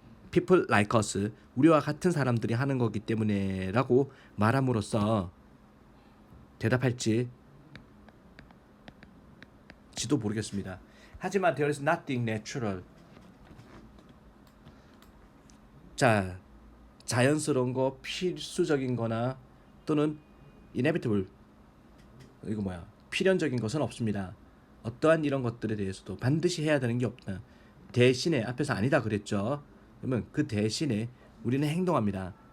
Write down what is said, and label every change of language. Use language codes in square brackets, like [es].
[en] people like us, [ko] 우리와 같은 사람들이 하는 거기 때문에라고 말함으로써 대답할지 지도 모르겠습니다. 하지만 [en] there is nothing natural. [ko] 자, 자연스러운 거, 필수적인 거나 또는 inevitable. 이거 뭐야? 필연적인 것은 없습니다. 어떠한 이런 것들에 대해서도 반드시 해야 되는 게 없다. 대신에 앞에서 아니다 그랬죠. 그러면 그 대신에 우리는 행동합니다.